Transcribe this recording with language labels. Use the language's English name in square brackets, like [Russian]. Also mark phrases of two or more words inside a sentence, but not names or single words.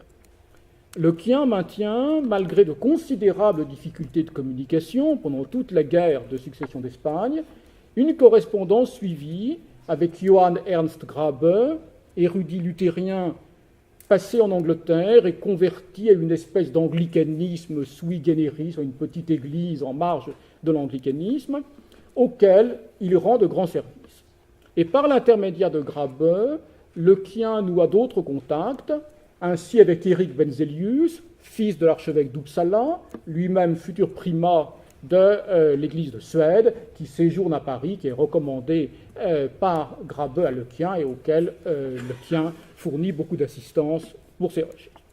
[French] Lequien maintient, malgré de considérables difficultés de communication pendant toute la guerre de succession d'Espagne, une correspondance suivie avec Johann Ernst Grabe, érudit luthérien passé en Angleterre et converti à une espèce d'anglicanisme [Latin] sui generis, [French] une petite église en marge de l'anglicanisme, auquel il rend de grands services. Et par l'intermédiaire de Grabe, Lequien noua d'autres contacts, ainsi avec Éric Benzelius, fils de l'archevêque d'Uppsala, lui-même futur primat de l'église de Suède, qui séjourne à Paris, qui est recommandé par Grabe à Lequien et auquel Lequien fournit beaucoup d'assistance pour ses recherches.